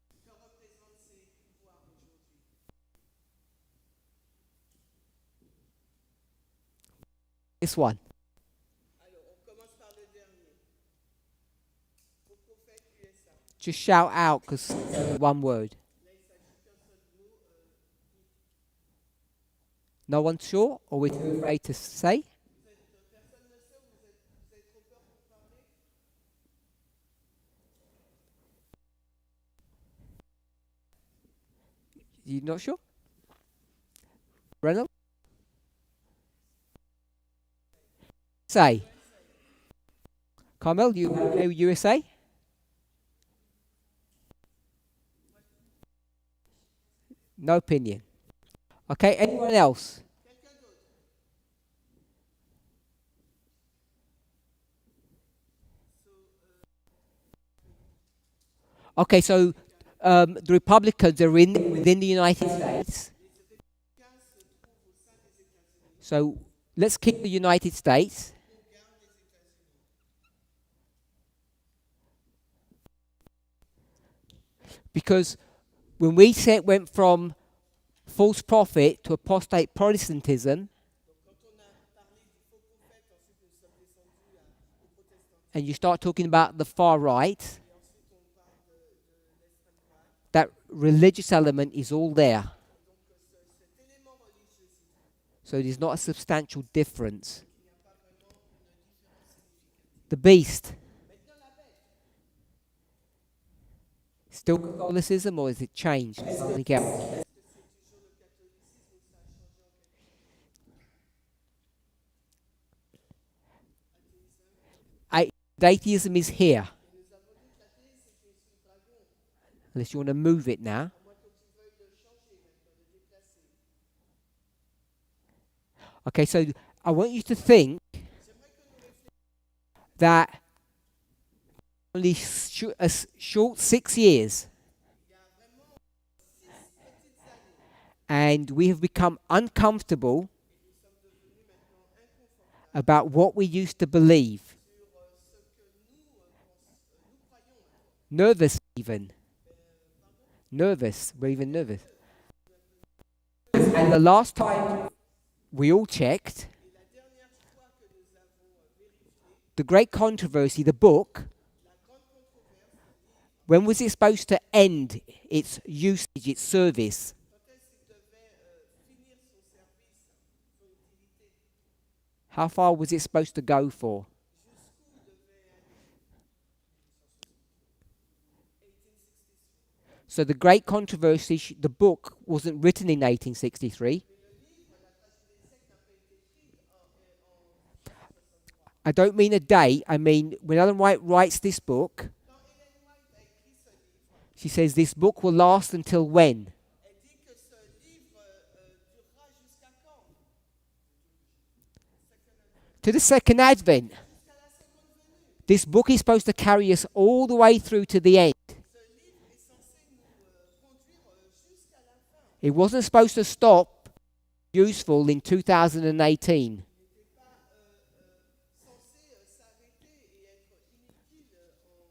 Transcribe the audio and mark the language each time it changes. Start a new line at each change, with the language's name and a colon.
French: Que représentent ces pouvoirs aujourd'hui?
English: This one.
French: Alors, on commence par le dernier. Au prophète USA.
English: Just shout out because one word.
French: Là, il s'agit qu'un seul mot.
English: No one's sure or we're too afraid to say?
French: Personne ne sait, vous avez trop peur pour parler?
English: You not sure? Reynolds? Say. Carmel, you know USA? No opinion. Okay, anyone else?
French: Quelqu'un d'autre?
English: Okay, so the Republicans are within the United States.
French: Les républicains se trouvent au sein des États-Unis.
English: So let's keep the United States.
French: On garde les États-Unis.
English: Because when we went from false prophet to apostate Protestantism,
French: Donc, quand on a parlé du faux prophète, ensuite nous sommes descendus au protestantisme,
English: and you start talking about the far right,
French: et ensuite on parle de l'extrême droite.
English: that religious element is all there.
French: Donc, cet élément religieux,
English: So there's not a substantial difference.
French: il n'y a pas vraiment une différence significative.
English: The beast,
French: Maintenant, la bête.
English: still Catholicism or has it changed? Something else?
French: Est-ce que c'est toujours le catholicisme ou ça a changé en quelque chose? Athéisme.
English: Atheism is here.
French: Et nous avons dit que l'athéisme c'était sous le dragon.
English: Unless you want to move it now.
French: À moins que tu veuilles le changer maintenant, le déplacer.
English: Okay, so I want you to think
French: J'aimerais que nous réfléchissions.
English: that only a short 6 years,
French: Il y a vraiment 6 petites années.
English: and we have become uncomfortable
French: Et nous sommes devenus maintenant inconfortables
English: about what we used to believe,
French: sur ce que nous croyons maintenant.
English: nervous even.
French: Pardon?
English: Nervous, we're even nervous. And the last time we all checked,
French: Et la dernière fois que nous avons vérifié,
English: the great controversy, the book,
French: la grande controverse,
English: when was it supposed to end its usage, its service?
French: quand est-ce qu'il devait finir son service, son utilité,
English: How far was it supposed to go for?
French: jusqu'où devait aller 1863.
English: So the great controversy, the book wasn't written in 1863.
French: Mais le livre, la tragédie des sectes, n'a pas été écrit en 1863.
English: I don't mean a date, I mean when Ellen White writes this book,
French: Quand Ellen White a écrit ce livre,
English: she says this book will last until when?
French: elle dit que ce livre durera jusqu'à quand?
English: To the second advent.
French: Jusqu'à la seconde venue.
English: This book is supposed to carry us all the way through to the end.
French: Ce livre est censé nous conduire jusqu'à la fin.
English: It wasn't supposed to stop useful in 2018.
French: Il n'était pas censé s'arrêter et être inutile en